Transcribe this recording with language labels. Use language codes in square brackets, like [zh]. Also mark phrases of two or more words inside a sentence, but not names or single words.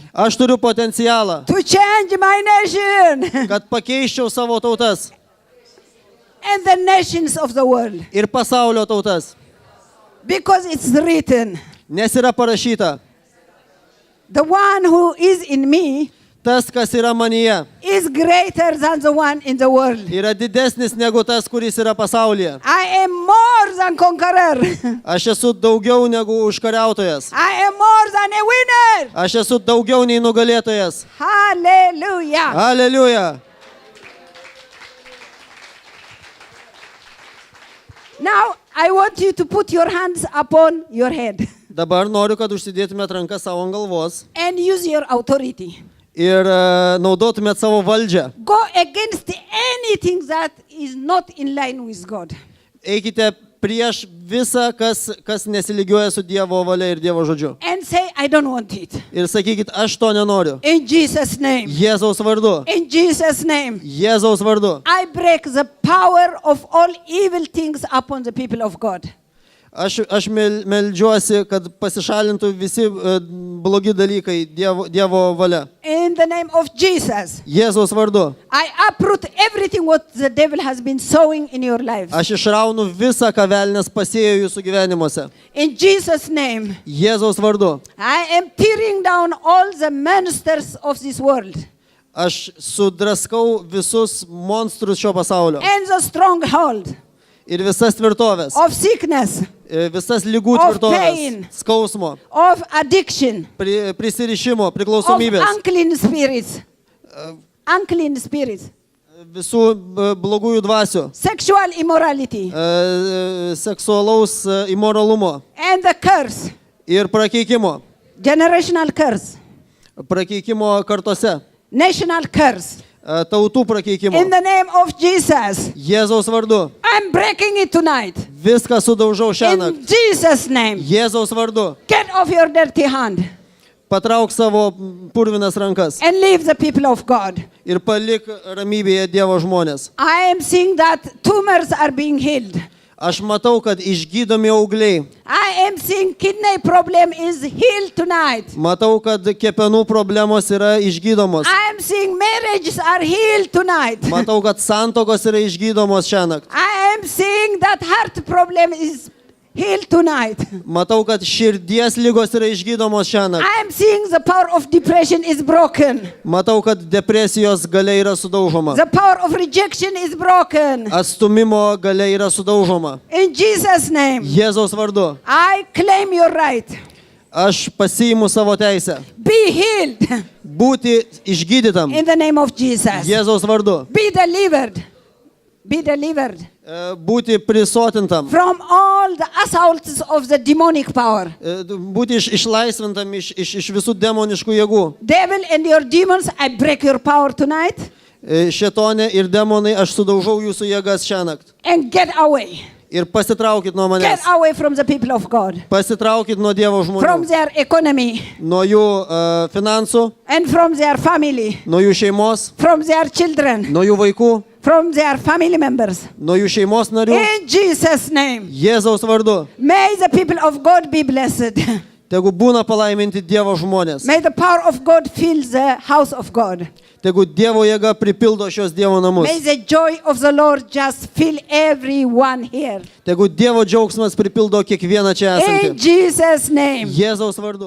[lt] Aš turiu potencialą, [en] to change my nation [lt] kad pakeiščiau savo tautas [en] and the nations of the world. [lt] ir pasaulio tautas. [en] Because it's written, [lt] Nes yra parašyta, [en] the one who is in me [lt] tas, kas yra manyje, [en] is greater than the one in the world. [lt] yra didesnis negu tas, kuris yra pasaulyje. [en] I am more than conqueror. [lt] Aš esu daugiau negu užkariautojas. [en] I am more than a winner. [lt] Aš esu daugiau nei nugalėtojas. [en] Hallelujah. [lt] Aleliuja. [en] Now, I want you to put your hands upon your head [lt] Dabar noriu, kad užsidėtumėt ranką savo ant galvos [en] and use your authority. [lt] ir naudotumėt savo valdžią. [en] Go against anything that is not in line with God. [lt] Eikite prieš visą, kas nesilygiuoja su Dievo valia ir Dievo žodžiu. [en] And say, I don't want it. [lt] Ir sakykit, aš to nenoriu. [en] In Jesus' name. [lt] Jėzaus vardu. [en] In Jesus' name. [lt] Jėzaus vardu. [en] I break the power of all evil things upon the people of God. [lt] Aš meldžiuosi, kad pasišalintų visi blogi dalykai Dievo valia. [en] In the name of Jesus. [lt] Jėzaus vardu. [en] I uproot everything what the devil has been sowing in your life. [lt] Aš išraunu visą, ką velnias pasėjo jūsų gyvenimuose. [en] In Jesus' name. [lt] Jėzaus vardu. [en] I am tearing down all the monsters of this world [lt] Aš sudraskau visus monstrus šio pasaulio. [en] and the stronghold [lt] Ir visas tvirtovės. [en] of sickness, [lt] Visas lygų [en] Of [lt] tvirtovės. [en] pain. [lt] Skausmo. [en] of addiction, [lt] Prisirišimo. [en] of [lt] Priklausomybės. [en] unclean spirits, unclean spirits, [lt] Visų blogųjų dvasių. [en] sexual immorality, [lt] Seksualaus įmoralumo. [en] and the curse, [lt] Ir prakeikimo. [en] generational curse, [lt] Prakeikimo kartose. [en] national curse. [lt] Tautų prakeikimo. [en] In the name of Jesus, [lt] Jėzaus vardu. [en] I'm breaking it tonight. [lt] Viską sudaužau šiandien. [en] In Jesus' name, [lt] Jėzaus vardu. [en] get off your dirty hand [lt] Patrauk savo purvinas rankas. [en] and leave the people of God. [lt] Ir palik ramybėje Dievo žmonės. [en] I am seeing that tumors are being healed. [lt] Aš matau, kad išgydomi augliai. [en] I am seeing kidney problem is healed tonight. [lt] Matau, kad kepenų problemos yra išgydomos. [en] I am seeing marriages are healed tonight. [lt] Matau, kad santokos yra išgydomos šiąnakt. [en] I am seeing that heart problem is healed tonight. [lt] Matau, kad širdies lygos yra išgydomos šiąnakt. [en] I am seeing the power of depression is broken. [lt] Matau, kad depresijos galia yra sudaužoma. [en] The power of rejection is broken. [lt] Atstumimo galia yra sudaužoma. [en] In Jesus' name, [lt] Jėzaus vardu. [en] I claim your right. [lt] Aš pasiimu savo teisę. [en] Be healed [lt] Būti išgydytam. [en] in the name of Jesus. [lt] Jėzaus vardu. [en] Be delivered. Be delivered [lt] Būti prisotintam. [en] from all the assaults of the demonic power. [lt] Būti išlaisvintam iš visų demoniškų jėgų. [en] Devil and your demons, I break your power tonight [lt] Šėtonė ir demonai, aš sudaužau jūsų jėgas šiąnakt. [en] and get away. [lt] Ir pasitraukit nuo [en] Get [lt] manęs. [en] away from the people of God, [lt] Pasitraukit nuo Dievo [en] from [lt] žmonių. [en] their economy [lt] Nuo jų finansų, [en] and from their family, [lt] nuo jų šeimos, [en] from their children, [lt] nuo jų vaikų, [en] from their family members. [lt] nuo jų šeimos narių. [en] In Jesus' name, [lt] Jėzaus vardu. [en] may the people of God be blessed. [lt] Tegu būna palaiminti Dievo žmonės. [en] May the power of God fill the house of God. [lt] Tegu Dievo jėga pripildo šios Dievo namus. [en] May the joy of the Lord just fill everyone here. [lt] Tegu Dievo džiaugsmas pripildo kiekvieną čia [en] In [lt] esantį. [en] Jesus' name. [lt] Jėzaus vardu.